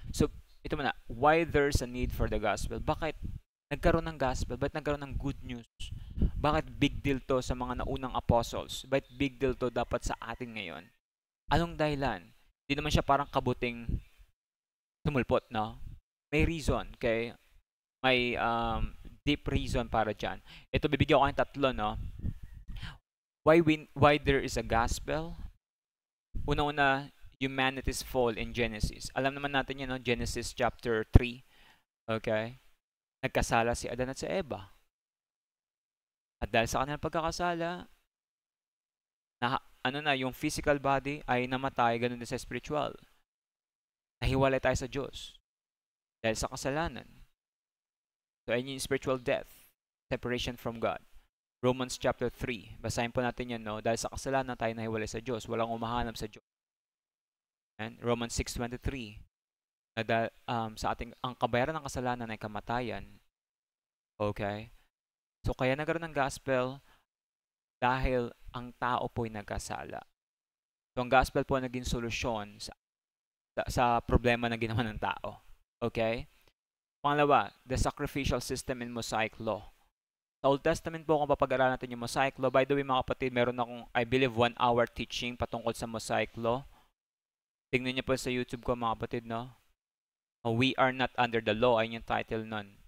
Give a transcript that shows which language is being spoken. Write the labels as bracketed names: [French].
[English] So [Filipino] ito muna, [English] why there's a need for the gospel? [Filipino] Bakit nagkaroon ng gospel? Bakit nagkaroon ng good news? Bakit big deal to sa mga naunang apostles? Bakit big deal to dapat sa atin ngayon? Anong dahilan? Hindi naman siya parang kabuting tumulpot, no? May reason, okay? May deep reason para dyan. Ito, bibigyan ko kayong tatlo, no? [English] Why there is a gospel? [Filipino] Una-una, [English] humanity's fall in Genesis. [Filipino] Alam naman natin yun, no? Genesis chapter 3. Okay? Nagkasala si Adan at si Eva. At dahil sa kanilang pagkakasala, yung physical body ay namatay, ganun din sa spiritual. Nahiwalay tayo sa Diyos dahil sa kasalanan. So, ayun yung [English] spiritual death, separation from God. [Filipino] Romans chapter 3. Basahin po natin yan, no? Dahil sa kasalanan tayo nahiwalay sa Diyos. Walang umahanap sa Diyos. [English] And Romans 6:23. [Filipino] Sa ating, ang kabayaran ng kasalanan ay kamatayan. Okay? So, kaya nagkaroon ng gospel dahil ang tao po ay nagkasala. So, ang gospel po naging solusyon sa problema na ginawa ng tao. Okay? Pangalawa, [English] the sacrificial system in Mosaic law. [Filipino] Sa Old Testament po, kung papag-aralan natin yung Mosaic law, [English] by the way [Filipino] mga kapatid, meron akong, [English] I believe, 1-hour teaching [Filipino] patungkol sa Mosaic law. Tingnan niyo po sa YouTube ko mga kapatid, no? [English] We are not under the law, [Filipino] ayun yung title nun.